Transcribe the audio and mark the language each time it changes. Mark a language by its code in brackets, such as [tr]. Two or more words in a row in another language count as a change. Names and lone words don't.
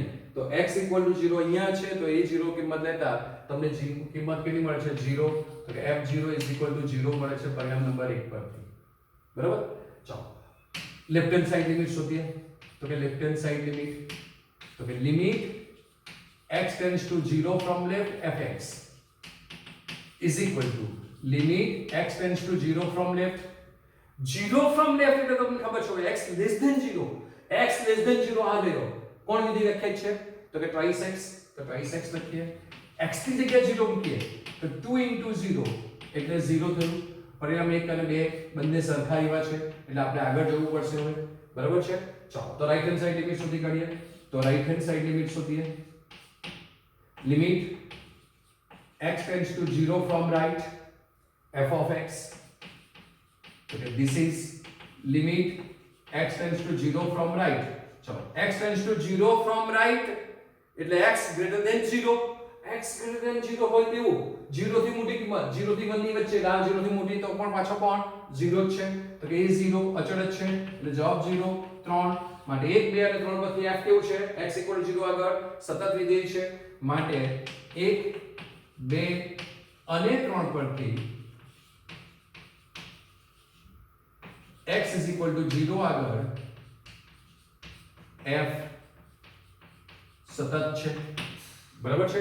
[gu] તો x 0 અહીંયા છે તો એ 0 કિંમત લેતા તમને કિંમત કેટલી મળે છે? 0. તો કે f(0) 0 મળે છે પરિણામ નંબર 1 પરથી. બરાબર? ચાલો [en] left hand side limit [gu] શોધીએ. તો કે [en] left hand side limit [gu] તો કે [en] લિમિટ x tends to 0 from left fx is equal to limit x tends to 0 from left 0 from left [gu] એટલે તમને ખબર છે [en] x less than 0 x less than 0 [gu] આ રહ્યો. કોણ વિધિ વ્યાખ્યાયિત છે? તો કે [en] twice x. [gu] તો [en] twice x [gu] લખીએ. x ની જગ્યાએ 0 મૂકીએ તો 2 into 0 એટલે 0 થયું. પરિણામ 1 અને 2 બંને સરખા આવ્યા છે એટલે આપણે આગળ જવું પડશે હવે. બરાબર છે? ચાલો તો [en] right hand side limit [gu] શોધી કાઢીએ. [en] તો right hand side limit શોધીએ. limit x tends to 0 from right f of x. Okay, this is limit x tends to 0 from right. ચલો x tends to 0 from right એટલે x greater than 0. x greater than 0 [gu] હોય તેવું 0 થી મોટી કિંમત 0 થી 1 ની વચ્ચે આ 0 થી મોટી તો પણ પાછો કોણ 0 જ છે. તો કે એ 0 અચળ જ છે એટલે જવાબ 0 3 માટે 1 2 અને 3 પરથી f કેવું છે? x 0 આગળ સતત વિધેય છે માટે 1 2 અને 3 પરથી x 0 આગળ f સતત છે. બરાબર છે.